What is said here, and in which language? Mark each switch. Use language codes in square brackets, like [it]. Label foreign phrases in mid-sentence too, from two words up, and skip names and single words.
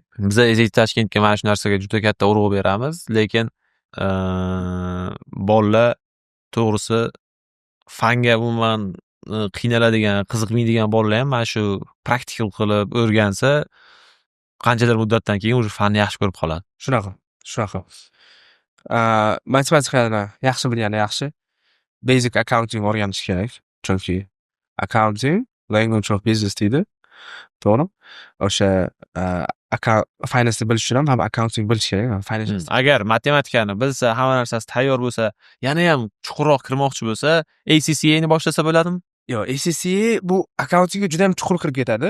[uz] Biz Ezit Toshkentga mana shu narsaga juda katta urg'u beramiz, lekin bolalar to'g'risi fanga umuman qiynaladigan, qiziqmaydigan bolalar ham mana shu praktikal qilib o'rgansa, qanchadir muddatdan keyin o'sha fanni yaxshi ko'rib qoladi. Shunaqa. Matematikani yaxshi bilgani yaxshi. [en] Basic accounting [uz] o'rganish kerak. Chunki [en] accounting language of business [uz] deydi. To'g'ri? O'sha finance bilish uchun ham accounting bilish kerak. Agar matematikani bilsa, hamma narsasi tayyor bo'lsa, yana ham chuqurroq kirmoqchi bo'lsa, ACCA ni boshlasa bo'ladimi? Yo'q, ACCA bu accountingga juda ham chuqur kirib ketadi.